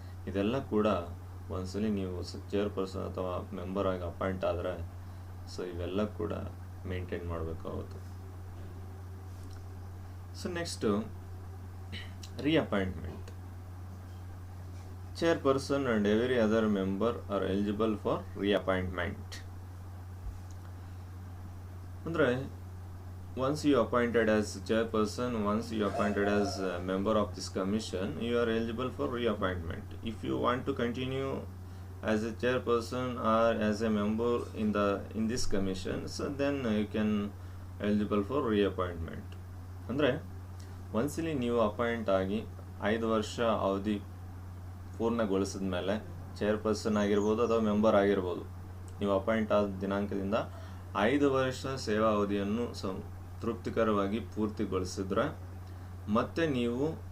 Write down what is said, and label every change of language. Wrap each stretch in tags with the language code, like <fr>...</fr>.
<kn>ಇದೆಲ್ಲ ಕೂಡ ಒಂದ್ಸಲಿ ನೀವು ಚೇರ್ಪರ್ಸನ್ ಅಥವಾ ಮೆಂಬರ್ ಆಗಿ ಅಪಾಯಿಂಟ್ ಆದರೆ ಸೊ ಇವೆಲ್ಲ ಕೂಡ ಮೇಂಟೈನ್ ಮಾಡಬೇಕಾಗುತ್ತೆ.</kn> <en>So next reappointment. Chairperson and every other member are eligible for reappointment. ಅಂದರೆ once you appointed as chairperson, once you appointed as a member of this commission, you are eligible for reappointment. If you want to continue as a chairperson or as a member in this commission, so then you can eligible for reappointment.</en> <kn>ಅಂದರೆ ಒಂದ್ಸಲಿ ನೀವು appoint ಆಗಿ 5 ವರ್ಷ ಅವಧಿ ಪೂರ್ಣಗೊಳಿಸಿದ ಮೇಲೆ chairperson ಆಗಿರ್ಬೋದು ಅಥವಾ ಮೆಂಬರ್ ಆಗಿರ್ಬೋದು, ನೀವು ಅಪಾಯಿಂಟ್ ಆದ ದಿನಾಂಕದಿಂದ 5 ವರ್ಷ ಸೇವಾ ಅವಧಿಯನ್ನು ತೃಪ್ತಿಕರವಾಗಿ ಪೂರ್ತಿಗೊಳಿಸಿದ್ರೆ ಮತ್ತೆ ನೀವು</kn>